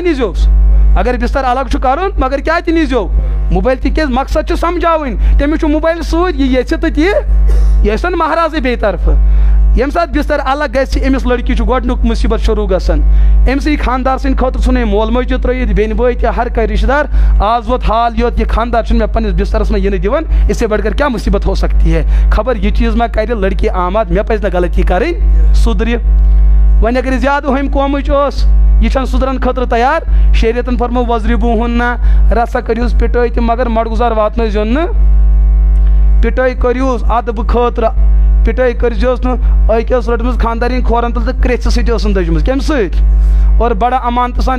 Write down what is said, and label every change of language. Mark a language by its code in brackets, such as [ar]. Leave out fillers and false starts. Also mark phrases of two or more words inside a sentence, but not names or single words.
[ks] نیٖزیوس اگر بستر الگ چھُ کرُن مگر کیٛاہ تہِ نیٖزیو موبایل تہِ کیٛازِ مقصد چھُ سمجھاوٕنۍ تٔمِس چھُ موبایل سۭتۍ یہِ یژھِ تہٕ تی یہِ ٲسِن مہرازٕے بیٚیہِ طرفہٕ ییٚمہِ ساتہٕ بستر الگ گژھِ أمِس لڑکی چھُ گۄڈنیُک مُصیبت شروٗع گژھان أمسٕے خاندار سٕنٛدِ خٲطرٕ ژھُن أمۍ مول موج تہِ ترٲیِتھ بیٚنہِ بٲے تہِ ہر کانٛہہ رشتہٕ دار آز ووت حال یوت یہِ خاندار چھُنہٕ مےٚ پننِس بسترس منٛز یِنہٕ دِوان [ur] اس سے بڑھ کر کیا مصیبت ہو سکتی ہے [ks] خبر یہِ چیٖز ما کرِ لڑکی آماد مےٚ پزِ نہٕ غلطی کرٕنۍ سُدرِ وۄنۍ اگر زیادٕ ہوٚمۍ قومٕچ ٲس یہِ چھنہٕ سُدرن خٲطرٕ تیار شریعتن فرمو وَضرِبوٗہُنَّ رژھا کٔرۍہوٗس پِٹٲے تہِ مگر مڑگُزار واتنٲیزیون نہٕ پِٹٲے کٔرۍہوٗس ادبہٕ خٲطرٕ پِٹٲے کٔرۍزیوس نہٕ أکۍ ٲس رٔٹمٕژ خاندارِنۍ کھورن تل تہٕ کرٛیژھِ سۭتۍ ٲسٕن دٔجمٕژ کَمہِ سۭتۍ اور بڑٕ امانتہٕ سان